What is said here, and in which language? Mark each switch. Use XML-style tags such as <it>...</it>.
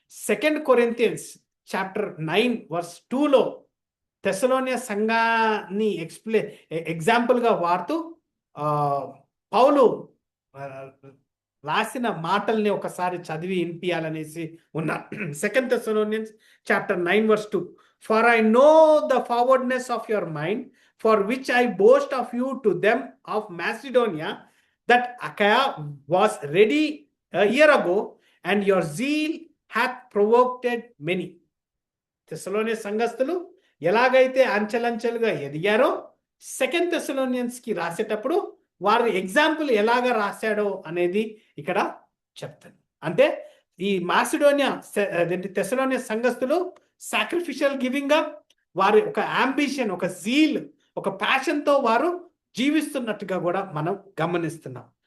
<te>2 Corinthians chapter 9 verse 2లో తెస్సలోనియ సంఘాన్ని ఎగ్జాంపుల్గా వాడుతూ పౌలు రాసిన మాటల్ని ఒకసారి చదివి వినిపించాలనేసి ఉన్నా.</te> <en>2 Thessalonians chapter 9 verse 2. For I know the forwardness of your mind, for which I boast of you to them of Macedonia, that Achaia was ready a year ago, and your zeal hath provoked many.</en> <te>తెస్సలోనియ సంఘస్థులు ఎలాగైతే అంచెలంచెలుగా ఎదిగారో 2 Thessalonians కి రాసేటప్పుడు వారి example ఎలాగ రాశాడో అనేది ఇక్కడ చెప్తాను. అంటే ఈ మాసిడోనియా తెస్సలోనియ సంఘస్థులు సాక్రిఫిషియల్ గివింగ్, వారి ఒక అంబిషన్, ఒక జీల్, ఒక ప్యాషన్తో వారు జీవిస్తున్నట్టుగా కూడా మనం గమనిస్తున్నాం.</te>